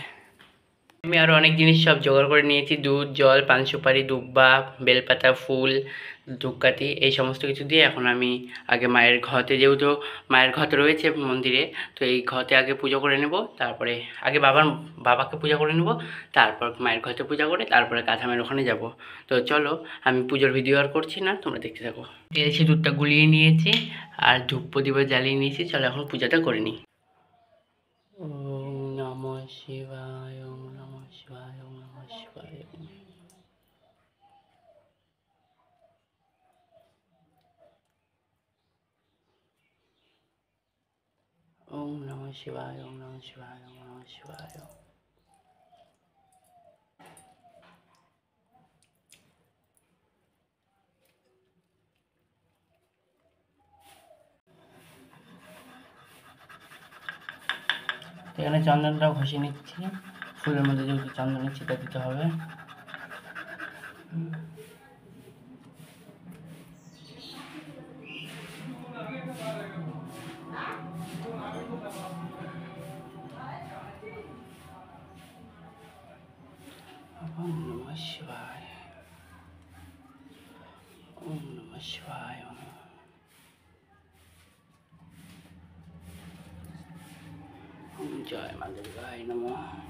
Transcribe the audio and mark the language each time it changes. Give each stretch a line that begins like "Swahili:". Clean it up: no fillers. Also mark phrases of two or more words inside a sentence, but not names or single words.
Bangla: আমি আরও অনেক জিনিস সব জোগাড় করে নিয়েছি, দুধ, জল, পান সুপারি, দুব্বা, বেলপাতা, ফুল, ধূপকাঠি, এই সমস্ত কিছু দিয়ে এখন আমি আগে মায়ের ঘতে, যেহেতু মায়ের ঘট রয়েছে মন্দিরে, তো এই ঘতে আগে পুজো করে নেব। তারপরে আগে বাবাকে পূজা করে নেব, তারপর মায়ের ঘতে পূজা করে তারপরে কাঠামের ওখানে যাব। তো চলো, আমি পুজোর ভিডিও আর করছি না, তোমরা দেখতে থাকো। তেল সিঁদুরটা গুলিয়ে নিয়েছি আর ধূপ প্রদীপ জ্বালিয়ে নিয়েছি। চলো এখন পূজাটা করে নিই।
Sanskrit: ওম নমঃ শিবায়, ওম নমঃ শিবায়, ওম নমঃ শিবায়। ওম নমঃ শিবায়, ওম নমঃ শিবায়, ওম নমঃ শিবায়।
Bangla: এখানে চন্দনটাও ঘষে নিচ্ছি, ফুলের মধ্যে যেহেতু চন্দনের ছিটা দিতে হবে।
Sanskrit: ওম নমঃ শিবায়, ওম নমঃ শিবায়। জয় মা দুর্গায় নমঃ।